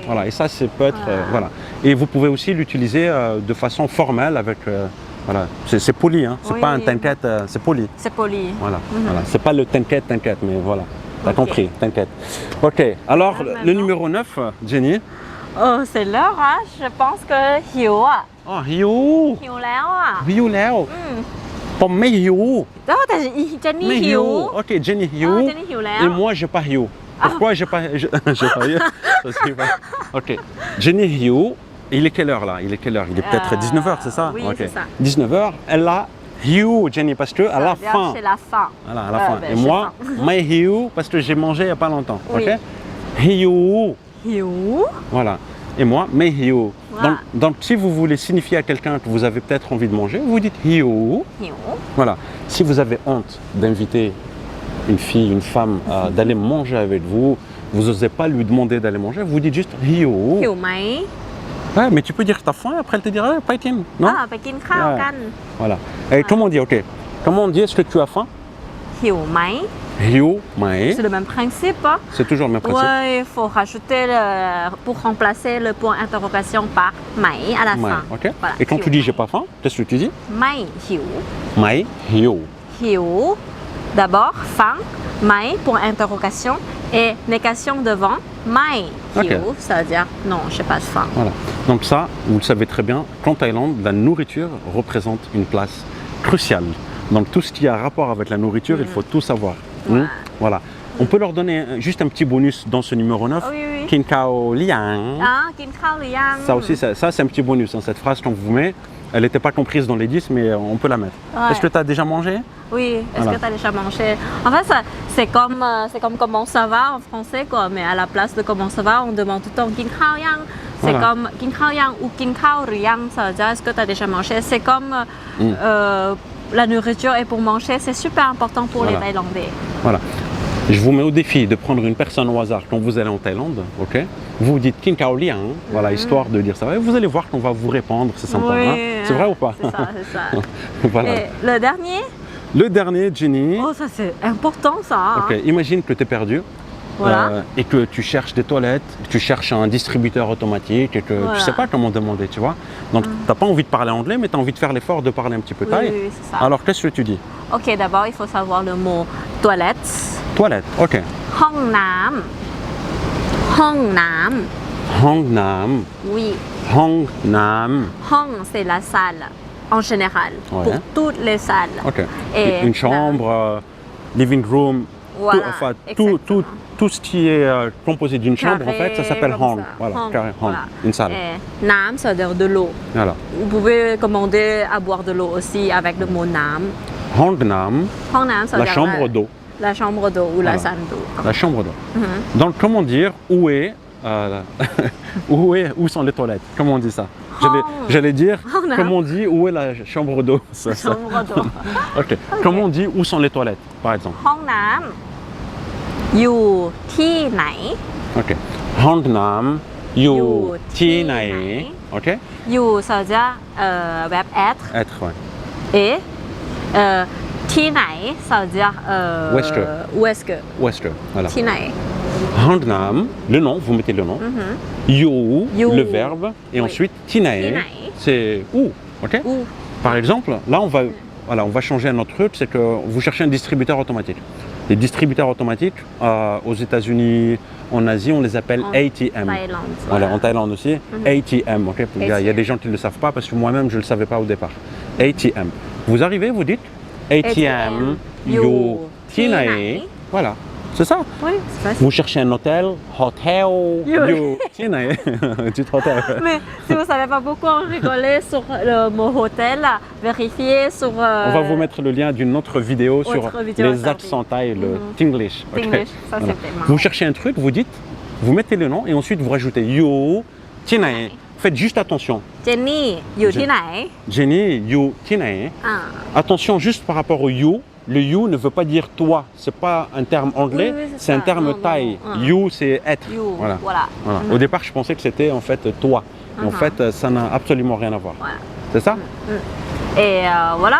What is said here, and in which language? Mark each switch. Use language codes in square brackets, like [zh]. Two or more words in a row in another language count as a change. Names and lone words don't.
[fr] Voilà, et ça c'est peut être, voilà. Et vous pouvez aussi l'utiliser de façon formelle avec, voilà, c'est poli, hein. C'est Oui. pas un t'inquiète, c'est poli. C'est poli. Voilà, voilà. C'est pas le t'inquiète, mais voilà. T'as Ok. compris, t'inquiète. Ok, alors Ah, le maintenant. numéro 9, Jenny. Oh, c'est l'heure, hein? Je pense que [th] หิวอ่ะ Oh, หิว หิวแล้วอ่ะ หิวแล้วผมไม่หิว [fr] Oh, t'asเจนนี่ [th] ไม่ หิ หิ ว ว Ok, Jenny หิว Ah, Jenny หิวแล้ว [fr] Et moi, j'ai pas หิว Pourquoi j'ai pas j'ai pas หิว Je sais pas. Ok, Jenny หิว Il est quelle heure là? Il est quelle heure? Il est peut-être 19h, c'est ça? Oui, Ok. c'est ça. 19h, elle a หิว Jenny, parce que à la Ça veut dire fin. C'est la fin. Voilà, à la fin. ben, Et j'ai moi, faim. [th] ไม่หิว [fr] parce que j'ai mangé il y a pas longtemps. Oui. [th] Ok? หิว หิว [fr] Voilà. Et moi, [th] ไม่หิว [fr] Voilà. Donc, si vous voulez signifier à quelqu'un que vous avez peut-être envie de manger, vous dites หิว หิว Voilà. Si vous avez honte d'inviter une fille, une femme d'aller manger avec vous, vous n'osez pas lui demander d'aller manger, vous dites juste หิว [th] หิวไหม [fr] Ouais, mais tu peux dire que tu as faim et après elle te dira pas été, non? [th] ไปกินข้าวกัน [fr] Voilà. Et comment on dit, ok, comment on dit est-ce que tu as faim? [th] หิวไหม หิวไหม [fr] C'est le même principe. Hein? C'est toujours le même principe. Ouais, il faut rajouter pour remplacer le point interrogation par ไหม à la Ouais, fin. ok. Voilà. Et quand tu [th] หิว [fr] dis [th] ไหม [fr] j'ai pas faim, qu'est-ce que tu dis? [th] ไม่หิว ไหมหิว [fr] หิว D'abord, faim, ไหม pour interrogation et négation devant ไม่ Ok. หิว ça veut dire non, je n'ai pas faim. Voilà. Donc ça, vous le savez très bien, qu'en Thaïlande, la nourriture représente une place cruciale. Donc tout ce qui a rapport avec la nourriture, il faut tout savoir. Ouais. Voilà. On peut leur donner juste un petit bonus dans ce numéro 9. Oui, oui. [th] กินข้าวยัง. กินข้าวหรือยัง [fr] Ça aussi, ça c'est un petit bonus. Hein. Cette phrase qu'on vous met, elle n'était pas comprise dans les 10, mais on peut la mettre. Ouais. Est-ce que tu as déjà mangé? Oui, est-ce Voilà. que tu as déjà mangé? En fait, c'est comme comment ça va en français, quoi. Mais à la place de comment ça va, on demande tout le temps [th] กินข้าวยัง [fr] C'est Voilà. comme [th] กินข้าวยัง [fr] ou [th] กินข้าวหรือยัง [fr] ça veut dire est-ce que tu as déjà mangé? C'est comme la nourriture est pour manger, c'est super important pour les Voilà. Thaïlandais. Voilà. Je vous mets au défi de prendre une personne au hasard quand vous allez en Thaïlande, ok? Vous vous dites [th] กินข้าวยัง, [fr] voilà, histoire de dire ça. Et vous allez voir qu'on va vous répondre, c'est sympa. Oui, Hein? C'est vrai ou pas? C'est ça, c'est ça. Voilà. Et le dernier? Le dernier, Jenny. Oh, ça c'est important ça. Hein. Ok, imagine que tu es perdu Voilà. et que tu cherches des toilettes, que tu cherches un distributeur automatique et que tu Voilà. sais pas comment demander, tu vois. Donc tu n'as pas envie de parler anglais, mais tu as envie de faire l'effort de parler un petit peu Oui, thaï. oui, c'est ça. Alors qu'est-ce que tu dis? Ok, d'abord il faut savoir le mot toilette. Toilette, ok. [th] ห้องน้ำห้องน้ำ ห้องน้ำ, [fr] Oui, [th] ห้องน้ำ. Hong, [fr] c'est la salle en général, Ouais. pour toutes les salles. Ok. Et Une chambre, [en] living room, [fr] Voilà, enfin, exactement. tout ce qui est composé d'une chambre, en fait, ça s'appelle Carré, [th] Hong. [fr] comme ça. Voilà, [th] Hong, [fr] carré, Hong, voilà. une salle. Et Nam, ça veut dire de l'eau. Voilà. Vous pouvez commander à boire de l'eau aussi avec le mot Nam. [th] ห้องน้ำ, ห้องน้ำ, [fr] ça veut la dire chambre d'eau. La chambre d'eau ou la Voilà. salle d'eau. La chambre d'eau. Mhm. Donc, comment dire où est, où sont les toilettes? Comment on dit ça? J'allais dire, [th] ห้องน้ำ. [fr] comment on dit où est la chambre d'eau? Ça. Chambre d'eau. Ok. Comment on dit où sont les toilettes, par exemple? [th] ห้องน้ำอยู่ที่ไหน Ok. ห้องน้ำ, you, You, ti ti nai. nai. [fr] Ok. อยู่ ça veut dire verb être Être, ouais. et ที่ไหน ça veut dire Où est-ce que où est-ce que Où est-ce que? Voilà. [th] ที่ไหน ห้องน้ำ, [fr] le nom, vous mettez le nom. [th] You, You. [fr] le verbe. Et Oui. ensuite, tinae, [th] Tinae. [fr] c'est où. Ok. où Par exemple, là, on va changer un autre truc, c'est que vous cherchez un distributeur automatique. Les distributeurs automatiques, aux États-Unis, en Asie, on les appelle En ATM. Thaïlande Voilà, en Thaïlande aussi, ATM. Ok. Il y a des gens qui ne le savent pas parce que moi-même, je ne le savais pas au départ. ATM. Vous arrivez, vous dites ATM, ATM, [th] you, you, tinae. tinae. [fr] Voilà. C'est ça. Oui, c'est facile. Vous cherchez un hôtel, you, du hôtel. Mais si vous ne savez pas pourquoi on rigolait sur le mot hôtel, vérifiez sur... On va vous mettre le lien d'une autre vidéo sur vidéo les accents thaï, le Tinglish. Ok. Tinglish, ça Voilà. c'était marrant. Vous cherchez un truc, vous dites, vous mettez le nom et ensuite vous rajoutez you, Tinae. Faites juste attention. [th] เจนนี่อยู่ที่ไหน Jenny, you, Tinae. อ่า [fr] Attention juste par rapport au you. Le you ne veut pas dire toi. C'est pas un terme anglais, Oui, oui, c'est c'est un ça. terme Non, thaï. non, non. You, c'est être. [th] you [fr] Voilà. voilà. Voilà. Au départ, je pensais que c'était en fait toi. Mais en Mhm. fait, ça n'a absolument rien à voir. Voilà. C'est ça? Et voilà.